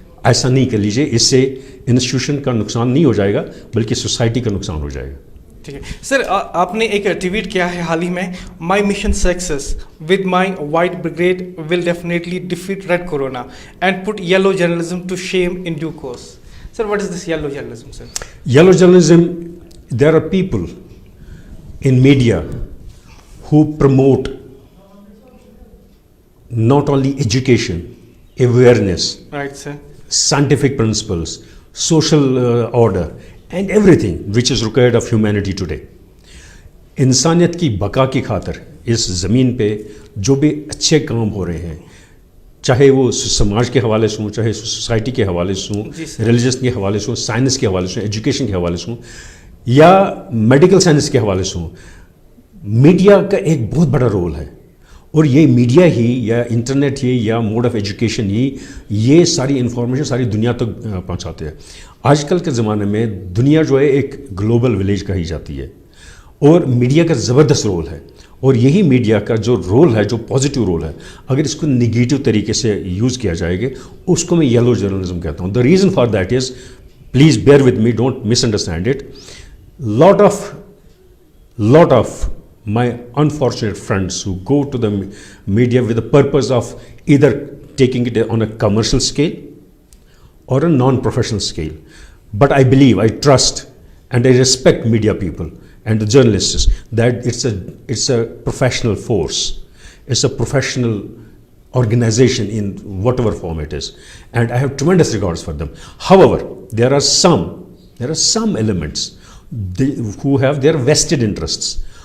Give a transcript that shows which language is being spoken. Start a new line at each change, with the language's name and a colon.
Urdu: ایسا نہیں کر لیجیے، اس سے انسٹیٹیوشن کا نقصان نہیں ہو جائے گا بلکہ سوسائٹی کا نقصان ہو جائے گا. ٹھیک ہے سر، آپ نے ایک ٹویٹ کیا ہے حال ہی میں،
English: My mission success with my white brigade will definitely defeat red corona and put yellow journalism to shame in due course. Sir what is this yellow journalism? Sir yellow journalism, there are people in media who promote not only education, awareness, right, sir, scientific principles, social order and everything which is required of humanity today.
Urdu: انسانیت کی بقا کی خاطر اس زمین پہ جو بھی اچھے کام ہو رہے ہیں، چاہے وہ سماج کے حوالے سے ہوں، چاہے سوسائٹی کے حوالے سے ہوں، ریلیجن کے حوالے سے ہوں، سائنس کے حوالے سے ہوں، ایجوکیشن کے حوالے سے ہوں، یا میڈیکل سائنس کے حوالے سے ہوں، میڈیا کا ایک بہت بڑا رول ہے، اور یہ میڈیا ہی یا انٹرنیٹ ہی یا موڈ آف ایجوکیشن ہی یہ ساری انفارمیشن ساری دنیا تک پہنچاتے ہیں۔ آج کل کے زمانے میں دنیا جو ہے ایک گلوبل ولیج کہی جاتی ہے، اور میڈیا کا زبردست رول ہے، اور یہی میڈیا کا جو رول ہے، جو پازیٹیو رول ہے، اگر اس کو نگیٹو طریقے سے یوز کیا جائے گا اس کو میں یلو جرنلزم کہتا ہوں۔
English: The reason for that is, please bear with me, don't misunderstand it, lot of my unfortunate friends who go to the media with the purpose of either taking it on a commercial scale or a non-professional scale. But I believe, I trust, and I respect media people and the journalists that it's a professional force. It's a professional organization in whatever form it is, and I have tremendous regards for them. However, there are some elements who have their vested interests.